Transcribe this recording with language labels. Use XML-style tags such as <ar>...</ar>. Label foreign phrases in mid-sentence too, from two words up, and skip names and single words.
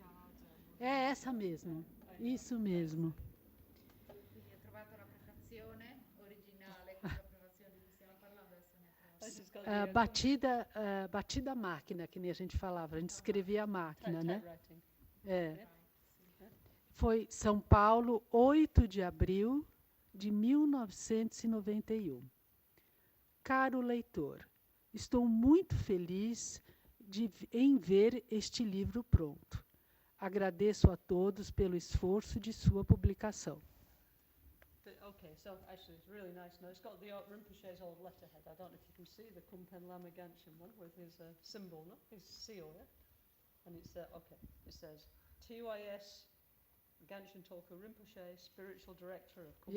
<pt>É essa mesmo, isso mesmo.</pt> <it>Quindi ho trovato la prefazione originale, questa prefazione di cui stiamo parlando adesso ne ho trovato.</it> <pt>Batida a máquina, que nem a gente falava, a gente escrevia a máquina, né?</pt> <en>Typewriting.</en> <pt>É. Foi São Paulo, 8 de abril de 1991. Caro leitor, estou muito feliz em ver este livro pronto. Agradeço a todos pelo esforço de sua publicação.</pt> <en>Okay, so actually it's really nice. Now it's got the Rinpoche's old letterhead. I don't know if you can see the Kumpen Lama Ganchen one with his symbol, no? His seal, yeah? And it's, okay, it says, TYS Ganchen Tolka Rinpoche, Spiritual Director of Kumpen</en>